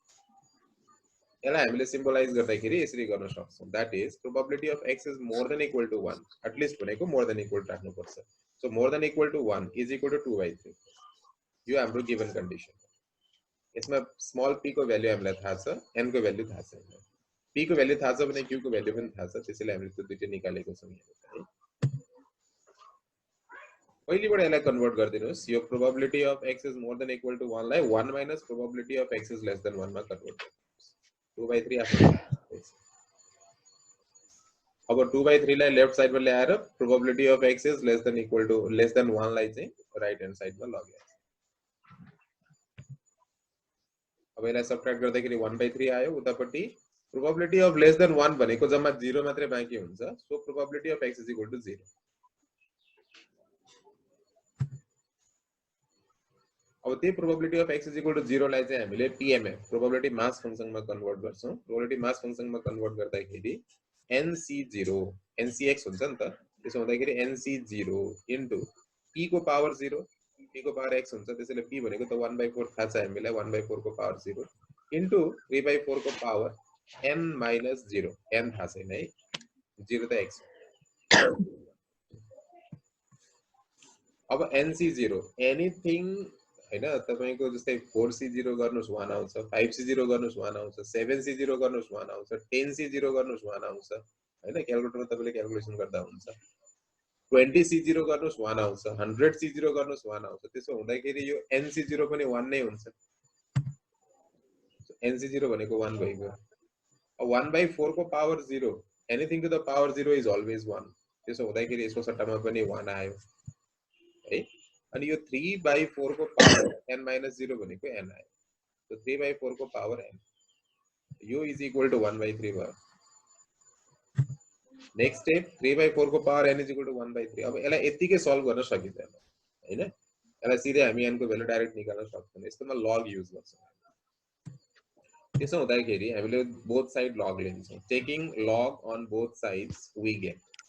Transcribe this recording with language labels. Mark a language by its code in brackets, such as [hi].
[ne] यसलाई हामीले सिम्बलाइज गर्दाखेरि यसरी गर्न सक्छौं, [en] That is probability of x is more than equal to 1। [ne] At least भनेको मोर देन इक्वल राख्नु पर्छ। [en] So more than equal to 1 is equal to 2/3। [ne] यो हाम्रो गिवन कन्डिसन हो। यसमा स्मल p को भ्यालु हामीलाई थाहा छ, n को भ्यालु थाहा छैन। p को भ्यालु थाहा छ भने q को भ्यालु पनि थाहा छ, त्यसैले हामीले त्यो दुईटै निकालेको छौं यहाँ। पहिलेबाट यसलाई कन्भर्ट गरिदिनुस्, यो [en] probability of x is more than equal to 1 [ne] लाई [en] 1 minus probability of x is less than 1 [ne] मा कन्भर्ट गर्नुस्। 2/3 आफ्नो। अब 2/3 लाई लेफ्ट साइडमा ल्याएर probability of x is less than equal to less than 1 लाई चाहिँ राइट ह्यान्ड साइडमा लग्यो। अब यसलाई सबट्र्याक्ट गर्दाखेरि 1/3 आयो, उतापट्टि प्रोबेबिलिटी अफ लेस देन 1 भनेको जम्मा 0 मात्रै बाँकी हुन्छ। [en] So probability of x is equal to 0। [ne] अब त्यही probability of x is equal to 0 लाई चाहिँ हामीले PMF प्रोबेबिलिटी मास फंक्शनमा कन्भर्ट गर्छौं। प्रोबेबिलिटी मास फंक्शनमा कन्भर्ट गर्दाखेरि NC0 NCX हुन्छ नि त, त्यसो हुँदाखेरि NC0 इन्टु p को पावर 0 p को पावर x हुन्छ, त्यसैले p भनेको त 1/4 थाहा छ हामीलाई, 1/4 को पावर 0 इन्टु 3/4 को पावर n माइनस 0, n थाहा छैन है, 0 त x। अब NC0 एनीथिङ हैन, तपाईको जस्तै 4C0 गर्नुस् 1 आउँछ, 5C0 गर्नुस् 1 आउँछ, 7C0 गर्नुस् 1 आउँछ, 10C0 गर्नुस् 1 आउँछ हैन। क्याल्कुलेटरमा तपाईले क्याल्कुलेसन गर्दा हुन्छ। 20C0 गर्नुस् 1 आउँछ, 100C0 गर्नुस् 1 आउँछ। त्यसो हुँदाखेरि यो NC0 पनि 1 नै हुन्छ। NC0 भनेको 1 भइगयो। अब 1/4 को power 0, [en] Anything to the power 0 is always 1। [ne] त्यसो हुँदाखेरि यसको सट्टामा पनि 1 आयो है। अनि यो 3/4 को पावर n माइनस 0 भनेको n आयो। तो 3/4 को पावर n, यो इज इक्वल टु 1/3 भयो। नेक्स्ट स्टेप 3/4 को power n is equal to 1/3 अब यसलाई यतिकै सल्भ गर्न सकिदैन हैन यसलाई सिधै हामी n को भ्यालु डाइरेक्ट निकाल्न सक्छौं यस्तोमा लग युज गर्छौं त्यसो हुँदाखेरि हामीले both side log लिन्छौं [en] taking log on both sides we get